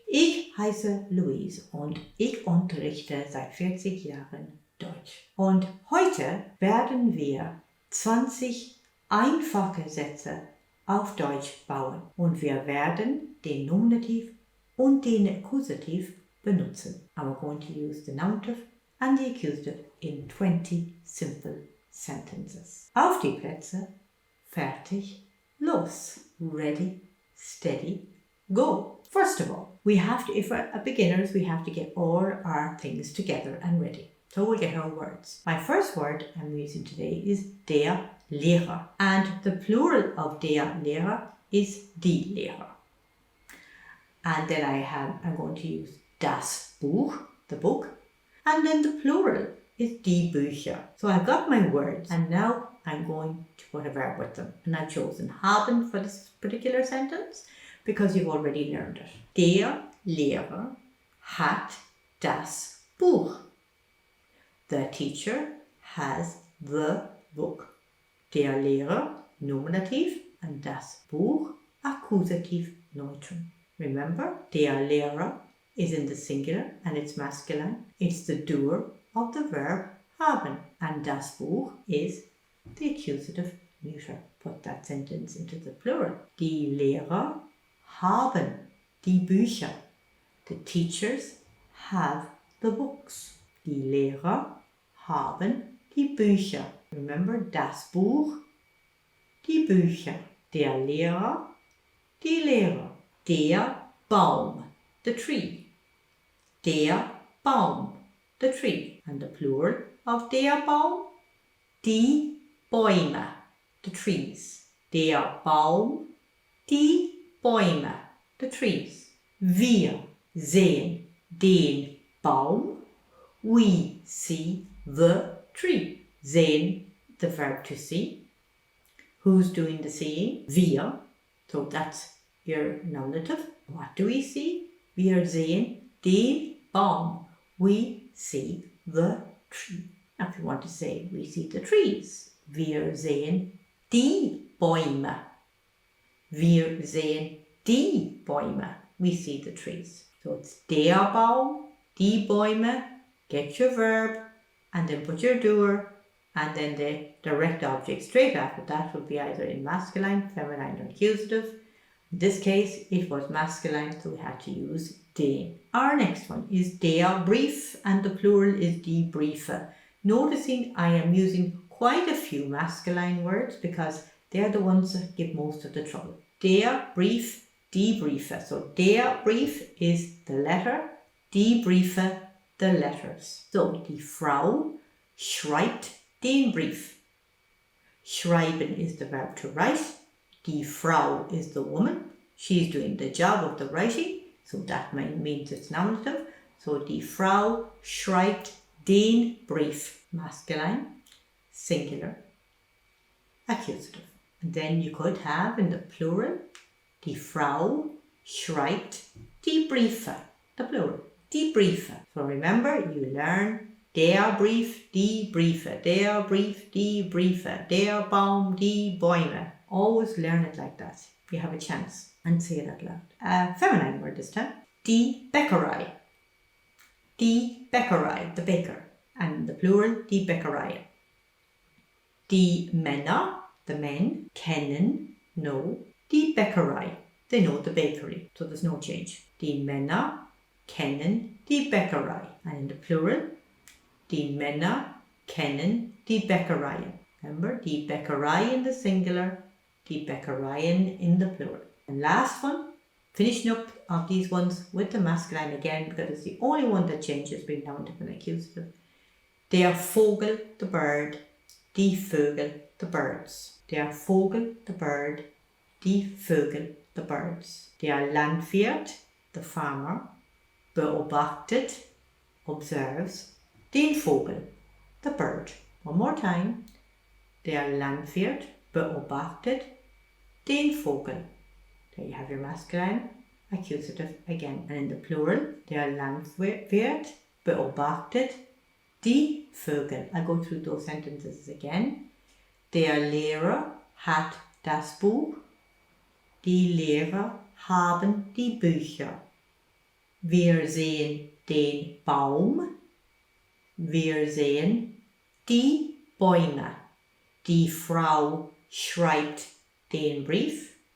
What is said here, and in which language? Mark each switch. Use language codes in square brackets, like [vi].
[de] Ich heiße Louise und ich unterrichte seit 40 Jahren Deutsch. Und heute werden wir 20 einfache Sätze auf Deutsch bauen und wir werden den Nominativ und den accusative benutzen. [en] I'm going to use the nominative and the accusative in 20 simple sentences. [de] Auf die Plätze, fertig, los. [en] Ready, steady, go. First of all, we have to, if we're beginners, we have to get all our things together and ready. So we'll get our words. My first word I'm using today is der Lehrer. And the plural of der Lehrer is die Lehrer. And then I'm going to use das Buch, the book. And then the plural is die Bücher. So I've got my words and now I'm going to put a verb with them. And I've chosen haben for this particular sentence because you've already learned it. [de] Der Lehrer hat das Buch. [en] The teacher has the book. Der Lehrer, nominativ, and das Buch, accusative, neutral. Remember, der Lehrer is in the singular and it's masculine. It's the doer of the verb haben. And das Buch is the accusative neuter. Put that sentence into the plural. [de] Die Lehrer haben die Bücher. [en] The teachers have the books. [de] Die Lehrer haben die Bücher. [en] Remember, [de] das Buch, die Bücher. Der Lehrer, die Lehrer. Der Baum, [en] the tree. [de] Der Baum, [en] the tree. And the plural of [de] der Baum, die Bäume, [en] the trees. [de] Der Baum, die Bäume, [en] the trees. [de] Wir sehen den Baum. [en] We see the tree. Sehen, the verb to see. Who's doing the seeing? Wir. So that's your nominative. What do we see? [de] Wir sehen den Baum. [en] We see the tree. Now if you want to say we see the trees. [de] Wir sehen die Bäume. Wir sehen die Bäume. [en] We see the trees. So it's [de] der Baum, die Bäume. [en] Get your verb and then put your doer and then the direct object straight after that will be either in masculine, feminine or accusative. In this case it was masculine, so we had to use den. Our next one is der Brief and the plural is die Briefe. Noticing I am using quite a few masculine words because they're the ones that give most of the trouble. [de] Der Brief, die Briefe. So der Brief [en] is the letter, [de] die Briefe [en] the letters. So [de] die Frau schreibt den Brief. [en] Schreiben is the verb to write. Die Frau is the woman. She's doing the job of the writing. So that means it's nominative. [de] So die Frau schreibt den Brief. [en] Masculine, singular, accusative. And then you could have in the plural, [de] die Frau schreibt die Briefe. [en] The plural, die Briefe. So remember, you learn [de] der Brief, die Briefe, der Brief, die Briefe, der Baum, die Bäume. [en] Always learn it like that. You have a chance. And say it out loud. Feminine word this time. [de] Die Bäckerei. Die Bäckerei, [en] the baker. [de] And the plural, die Bäckerei. Die Männer, [en] the men, [de] kennen, [en] know, [de] die Bäckerei. [en] They know the bakery, so there's no change. [de] Die Männer kennen die Bäckerei. And in the plural, die Männer kennen die Bäckereien. [en] Remember, [de] die Bäckerei [en] in the singular, [de] die Bäckereien [en] in the plural. And last one, finishing up of these ones with the masculine again because it's the only one that changes being nominative and accusative. [de] Der Vogel, [en] the bird, [de] die Vögel, [en] the birds. [de] Der Vogel, [en] the bird, [de] die Vögel, [en] the birds. [de] Der Landwirt, [en] the farmer, [de] beobachtet, [en] observes, [de] den Vogel, [en] the bird. One more time. [de] Der Landwirt beobachtet den Vogel. [en] There you have your masculine accusative again. And in the plural, [de] der Landwirt beobachtet die Vögel. [en] I'll go through those sentences again. [de] Der Lehrer hat das Buch. Die Lehrer haben die Bücher. Wir sehen den Baum. Wir sehen die Bäume. Die Frau schreibt den Brief.